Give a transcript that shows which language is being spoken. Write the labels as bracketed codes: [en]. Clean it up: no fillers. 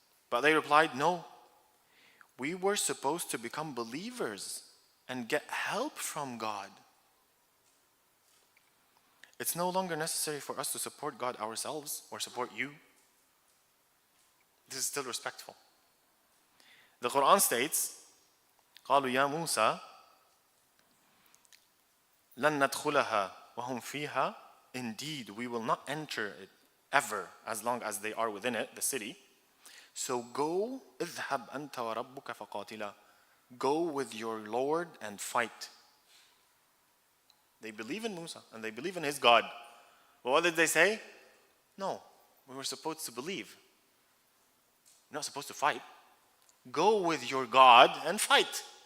[en] But they replied, no, we were supposed to become believers and get help from God. It's no longer necessary for us to support God ourselves or support you. This is still respectful. The Quran states, [ar] قالوا يا موسى لن ندخلها وهم فيها. [en] Indeed, we will not enter it ever as long as they are within it, the city. So go, [ar] اذهب أنت وربك فقاتلا. [en] Go with your Lord and fight. They believe in Musa and they believe in his God. But what did they say? No, we were supposed to believe. We're not supposed to fight. Go with your God and fight.